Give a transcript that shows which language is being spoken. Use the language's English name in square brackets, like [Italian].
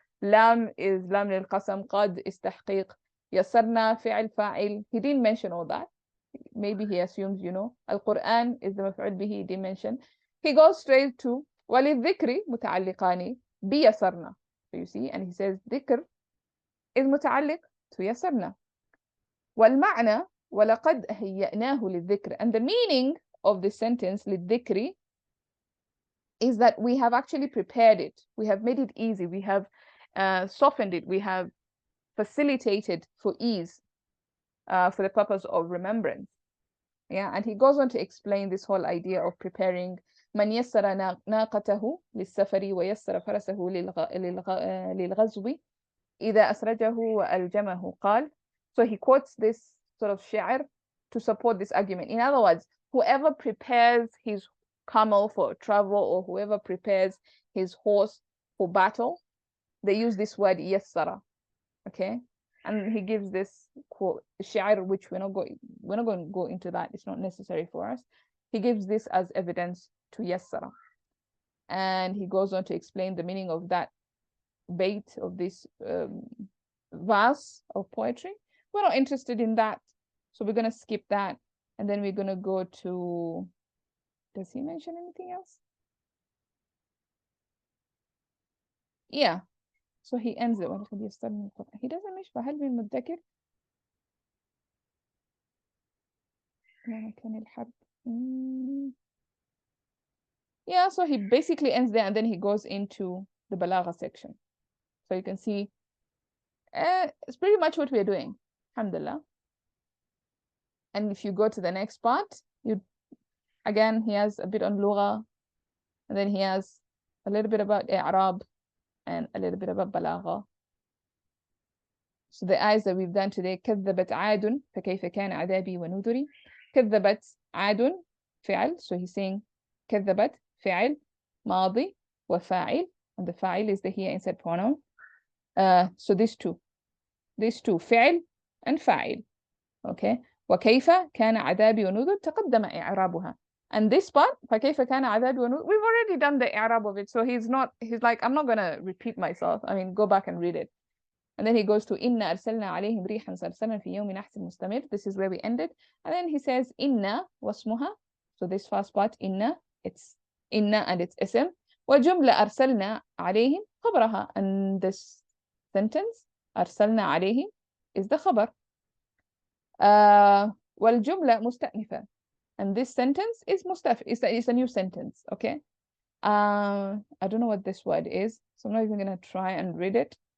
[English] Lam is lam lil qasam, qad is tahqiq, yassarna fi'l fa'il. He didn't mention all that. maybe he assumes, you know, Al-Quran is the مفعول به dimension. He goes straight to [Arabic] وللذكر متعلقان بيسرنا. [English] So you see, and he says ذكر is متعلق to يسرنا. [Arabic] والمعنى ولقد هيأناه للذكر. [English] And the meaning of this sentence للذكر is that we have actually prepared it. We have made it easy. We have softened it. We have facilitated for ease, for the purpose of remembrance. Yeah, and he goes on to explain this whole idea of preparing. [Arabic] من يسر ناقته للسفر ويسر فرسه للغزو إذا أسرجه وألجمه قال. [English] So he quotes this sort of shi'r to support this argument. In other words, whoever prepares his camel for travel, or whoever prepares his horse for battle, they use this word yassara. Okay, and he gives this quote shi'r, which we're not going to go into that. It's not necessary for us. He gives this as evidence to yassara, and he goes on to explain the meaning of that bait, of this verse of poetry. We're not interested in that, so we're going to skip that, and then we're going to go to, does he mention anything else? Yeah, so he ends it. He doesn't mention [Arabic] فهل من مدكر كان الحرب. [English] Yeah, so he basically ends there, and then he goes into the balagha section. So you can see it's pretty much what we're doing, alhamdulillah. And if you go to the next part, again, he has a bit on lugha, and then he has a little bit about i'rab and a little bit about balagha. So the ayahs that we've done today, [Arabic] كذبت عاد فكيف كان عذابي ونذري. كذبت عاد فعل, [English] so he's saying [Arabic] كذبت فعل ماضي وفاعل, [English] and the fa'il is the here instead pronoun. So these two فعل and fa'il. [Arabic] Okay, وكيف كان عذابي ونذر تقدم إعرابها. [English] And this part, [Arabic] فكيف كان عذابي ونذر, [English] we've already done the i'rab of it, so he's like, I'm not gonna repeat myself. I mean, go back and read it. And then he goes to [Arabic] إنا أرسلنا عليهم ريحا صرصرا في يوم نحس مستمر. [English] This is where we ended. And then he says [Arabic] إنا واسمها. [English] So this first part, إنا, it's إنا and it's اسم. [Arabic] وجملة أرسلنا عليهم خبرها. [English] And this sentence, [Arabic] أرسلنا عليهم, [English] is the خبر. [Arabic] والجملة مستأنفة. [English] And this sentence is mustaf. It's a new sentence. Okay. I don't know what this word is, so I'm not even gonna try and read it.